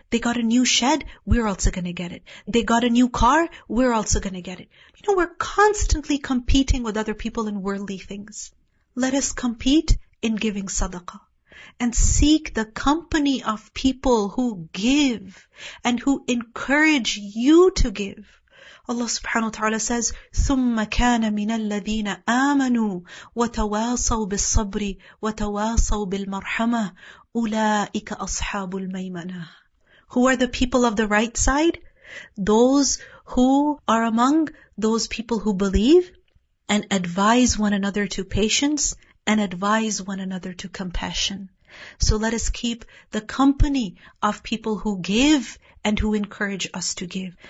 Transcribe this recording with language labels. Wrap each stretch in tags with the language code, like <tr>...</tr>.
<en>They got a new shed, we're also going to get it. They got a new car, we're also going to get it. We're constantly competing with other people in worldly things. Let us compete in giving sadaqah. and seek the company of people who give and who encourage you to give. Allah subhanahu wa ta'ala says,</en> <ar>ثُمَّ كَانَ مِنَ الَّذِينَ آمَنُوا وَتَوَاصَوْا بِالصَّبْرِ وَتَوَاصَوْا بِالْمَرْحَمَةِ أُولَٰئِكَ أَصْحَابُ الْمَيْمَنَةِ.</ar> <en>Who are the people of the right side? Those who are among those people who believe and advise one another to patience and advise one another to compassion. So let us keep the company of people who give and who encourage us to give.</en>